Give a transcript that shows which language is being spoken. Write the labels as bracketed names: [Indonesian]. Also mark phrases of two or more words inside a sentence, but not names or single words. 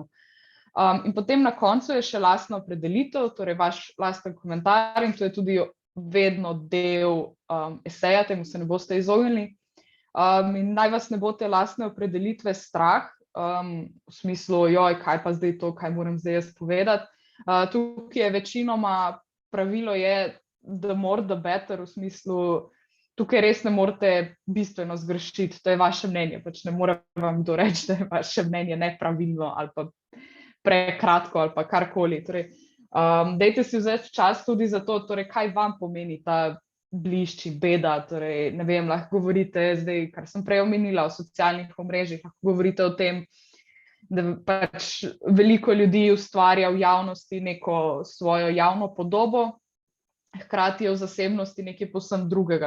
[Slovenian] In potem na koncu je še lastna opredelitev, torej vaš lasten komentar in to je tudi vedno del eseja, temu se ne boste izognili. In naj vas ne bo te lastne opredelitve strah, v smislu, kaj pa zdaj to, kaj moram zdaj jaz povedati. Tukaj je večinoma pravilo je [English] the more the better, [Slovenian] v smislu, tukaj res ne morete bistveno zgrešiti, to je vaše mnenje, pač ne more vam kdo reči, da je vaše mnenje nepravilno ali pa prekratko ali pa karkoli. Torej, dajte si vzeti čas tudi za to, torej, kaj vam pomeni ta blišči, beda, torej ne vem, lahko govorite zdaj, kar sem prej omenila, o socialnih omrežjih, lahko govorite o tem, da pač veliko ljudi ustvarja v javnosti neko svojo javno podobo, hkrati je v zasebnosti nekaj povsem drugega.